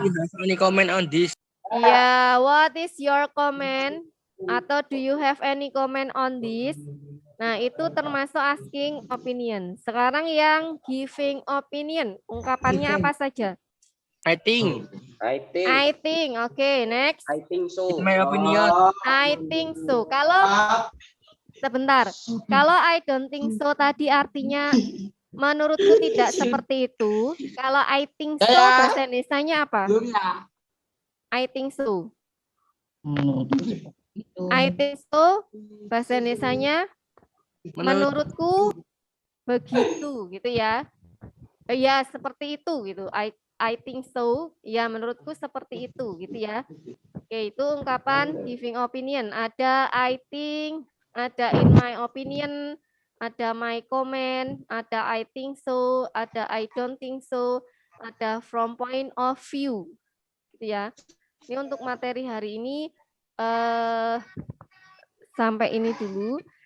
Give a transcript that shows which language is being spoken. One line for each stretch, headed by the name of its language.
English: Do you have any comment on this? Ya, what is your comment? Atau do you have any comment on this?
Indonesian: Nah, itu termasuk
English: asking opinion.
Indonesian: Sekarang yang
English: giving opinion.
Indonesian: Ungkapannya apa saja?
English: I think. I think. I think. Oke, next. I think so. In my opinion. I think so.
Indonesian: Kalau sebentar. Kalau
English: I don't think so
Indonesian: tadi artinya menurutku tidak seperti itu.
English: Kalau I think so
Indonesian: bahasa Indonesianya apa?
English: I think so.
Indonesian: Menurutku seperti itu.
English: I think so
Indonesian: bahasa Indonesianya menurutku begitu gitu ya. Ya seperti itu gitu.
English: I think so.
Indonesian: Ya menurutku seperti itu gitu ya. Oke, itu ungkapan
English: giving opinion.
Indonesian: Ada I think, ada
English: in my opinion,
Indonesian: ada my comment, ada I think so, ada
English: I don't think so,
Indonesian: ada from point of view. Gitu ya. Ini untuk materi hari ini sampai ini dulu.